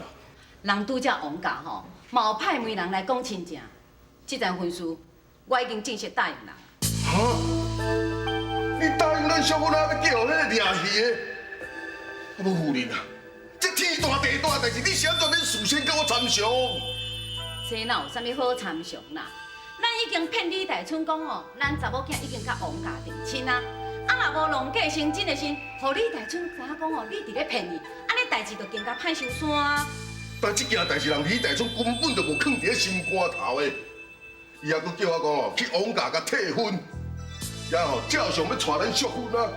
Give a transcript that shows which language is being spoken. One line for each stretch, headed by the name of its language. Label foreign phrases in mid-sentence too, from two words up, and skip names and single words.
Min Nan Chinese: 人拄则王家吼，嘛有派媒人来讲亲情，这件婚事我已经正式答应人。哈？你答应咱淑芬啊，要叫迄个掠鱼的？啊，无夫人啊，这天大地大代志，你是安怎免事先甲我参详？这哪有啥物好参详啦？咱已经骗李大春讲哦，咱查某囝已经甲王家定亲啊，啊若无龙嫁成真的时，互李大春知影讲哦，你伫咧骗伊，安尼代志就更加歹收山啊。但这件代志，人李大春根本就无放伫咧心肝头的，伊还佫叫我讲哦，去王家甲退婚，然后照常要带咱淑芬啊。